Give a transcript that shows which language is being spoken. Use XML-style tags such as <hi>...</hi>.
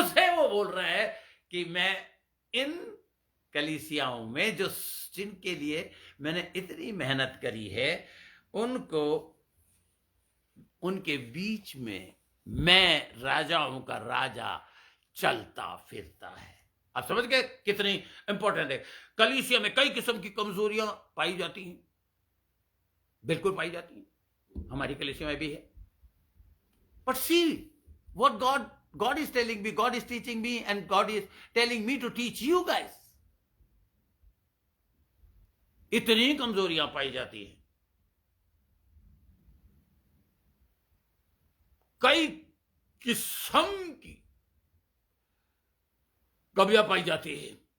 <hi>उसे वो बोल रहा है कि मैं इन कलीसियाओं में, जो जिनके लिए मैंने इतनी मेहनत करी है, उनको, उनके बीच में मैं राजाओं का राजा चलता फिरता है। आप समझ गए कितनी इंपॉर्टेंट है। कलीसिया में कई किस्म की कमजोरियां पाई जाती हैं, बिल्कुल पाई जाती हैं, हमारी कलीसिया में भी है।</hi> <en>But see what God is telling me, God is teaching me, and God is telling me to teach you guys.</en> <hi>इतनी कमजोरियां पाई जाती हैं, कई किस्म की कमियां पाई जाती है।</hi>